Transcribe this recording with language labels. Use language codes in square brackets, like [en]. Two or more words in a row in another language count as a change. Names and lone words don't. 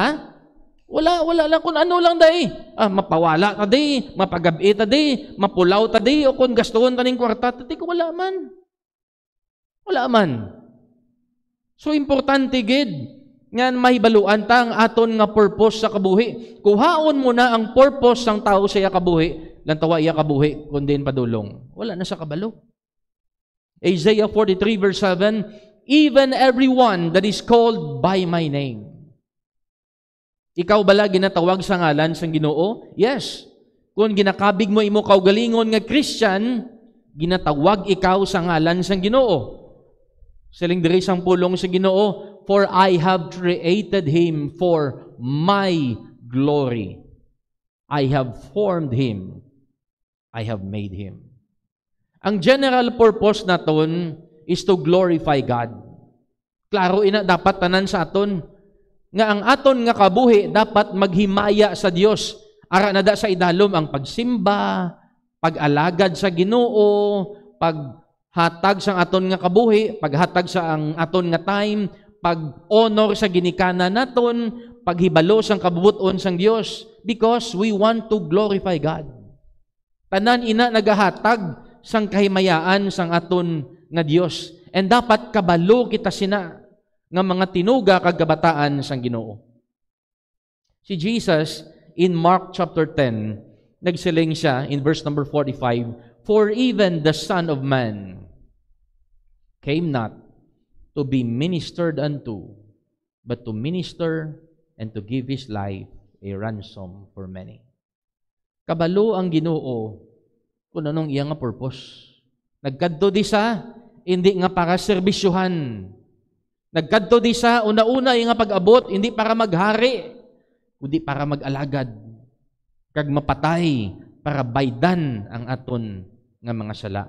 [hil] Wala lang kung ano lang dahi. Mapawala ta di, mapagabi ta di, mapulaw ta di, o kung gastuhon ta ning kwarta, tati ko wala man. Wala man. So importante gid nga mahibaluan ta ang aton nga purpose sa kabuhi. Kuhaon mo na ang purpose sang tao sa iya kabuhi, lantawa iya kabuhi kundi padulong. Wala na sa kabalo. [en] Isaiah 43 verse 7, even everyone that is called by my name. [hil] Ikaw bala ginatawag sa ngalan sang Ginoo? [en] Yes. [hil] Kung ginakabig mo imo kaugalingon nga Christian, ginatawag ikaw sa ngalan sang Ginoo. Siling diri sang pulong sa Ginoo, [en] for I have created him for my glory. I have formed him. I have made him. Ang general purpose naton is to glorify God. [hil] Klaro ina dapat tanan sa aton nga ang aton nga kabuhi dapat maghimaya sa Dios. Ara na da sa idalom ang pagsimba, pag-alagad sa Ginoo, paghatag sa aton nga kabuhi, paghatag sa ang aton nga time, pag-honor sa ginikanan naton, paghibalo sang kabubuton sang Dios, [en] because we want to glorify God. [hil] Tanan ina nagahatag sang kahimayaan sang aton nga Dios, and dapat kabalo kita sina nga mga tinuga kag kabataan sang Ginoo. [en] Si Jesus in Mark chapter 10, [hil] nagsiling siya [en] in verse number 45, for even the Son of Man came not to be ministered unto, but to minister and to give His life a ransom for many. [hil] Kabalo ang Ginoo kung anong iya nga purpose. Nagkadto di sa hindi nga para serbisyuhan. Nagkadto di sa una-una iya nga pag-abot hindi para maghari, kundi para mag-alagad kag mapatay para baydan ang aton nga mga sala.